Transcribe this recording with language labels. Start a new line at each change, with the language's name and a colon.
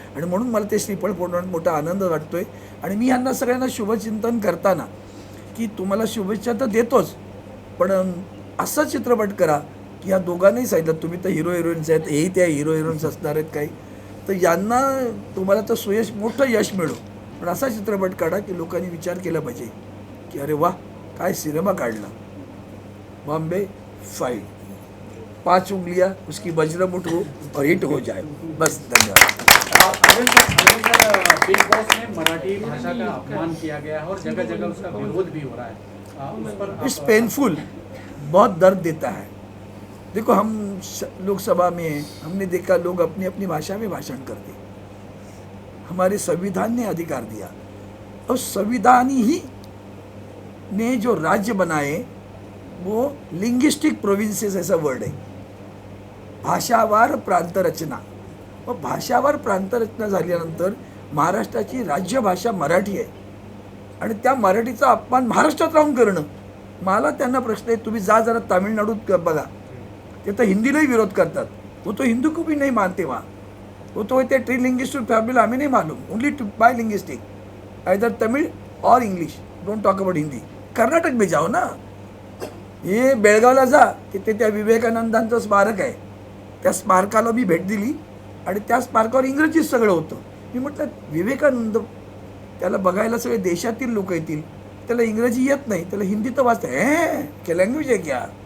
Marathi: आणि म्हणून मला ते श्रीफळ फोडण्यात मोठा आनंद वाटतोय. आणि मी ह्यांना सगळ्यांना शुभचिंतन करताना की तुम्हाला शुभेच्छा तर देतोच, पण असा चित्रपट करा की ह्या दोघांनाही सांगितलं तुम्ही तर हिरो हिरोईन्स आहेत, हेही त्या हिरो हिरोईन्स असणार आहेत काही, तर यांना तुम्हाला तर सुयश मोठं यश मिळो, पण असा चित्रपट काढा की लोकांनी विचार केला पाहिजे की अरे वा काय सिनेमा काढला.
Hindi: बॉम्बे 5, 5 उंगलियां उसकी वज्रमुठ हो और हिट हो जाए. बस धन्यवाद. बिग बॉस में मराठी भाषा का अपमान किया गया है और जगह जगह उसका विरोध भी हो रहा है. उस पर
English: it's painful,
Hindi: बहुत दर्द देता है. देखो हम लोकसभा में हमने देखा लोग अपनी अपनी भाषा में भाषण करते. हमारे संविधान ने अधिकार दिया और संविधान ही ने जो राज्य बनाए वो लिंग्विस्टिक प्रोविंसेस ऐसा वर्ड है, भाषावार प्रांत रचना.
Marathi: व भाषावार प्रांत रचना झाल्यानंतर महाराष्ट्राची राज्यभाषा मराठी आहे आणि त्या मराठीचा अपमान महाराष्ट्रात राहून करणं. मला त्यांना प्रश्न आहे, तुम्ही जा जरा तामिळनाडूत बघा, ते तर हिंदीलाही विरोध करतात. वो तो हिंदू को भी नहीं मानते वहाँ, वो तो ते ट्री लिंग्विस्टिक फैमिली हमें नहीं मालूम,
English: only by linguistic either Tamil
Marathi: और English,
English: Don't talk about Hindi.
Hindi: Karnataka में जाओ ना,
Marathi: हे बेळगावला जा, तिथे त्या विवेकानंदांचं स्मारक आहे, त्या स्मारकाला मी भेट दिली आणि त्या स्मारकावर इंग्रजीत सगळं होतं. मी म्हटलं विवेकानंद त्याला बघायला सगळे देशातील लोक येतील, त्याला इंग्रजी येत नाही, त्याला हिंदी तर वाचता क्या लँग्वेज आहे क्या.